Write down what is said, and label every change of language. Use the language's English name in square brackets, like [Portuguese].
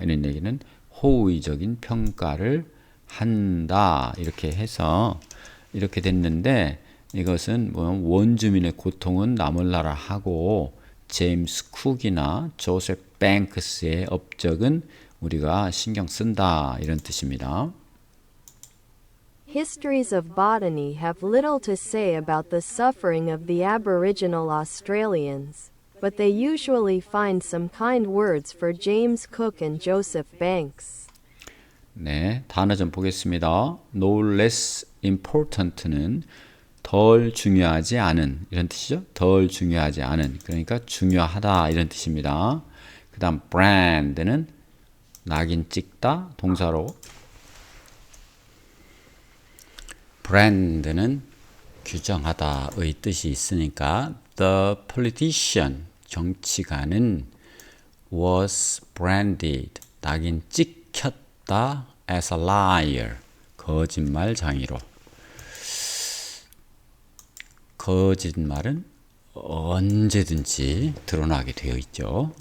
[Korean] 이런 얘기는 호의적인 평가를 한다. 이렇게 해서 이렇게 됐는데 이것은 원주민의 고통은 남을 나라 하고 제임스 쿡이나 조셉 뱅크스의 업적은 우리가 신경 쓴다. 이런 뜻입니다. [English] Histories of botany have little to say about the suffering of the Aboriginal Australians, but they usually find some kind words for James Cook and Joseph Banks. [Korean] 네, 단어 좀 보겠습니다. [English] No less important [Korean] 는 덜 중요하지 않은 이런 뜻이죠. 덜 중요하지 않은 그러니까 중요하다 이런 뜻입니다. 그 다음 brand는 낙인 찍다 동사로 brand는 규정하다의 뜻이 있으니까 [English] the politician [Korean] 정치가는 [English] was branded [Korean] 낙인 찍혔다 [English] as a liar [Korean] 거짓말장이로 거짓말은 언제든지 드러나게 되어 있죠.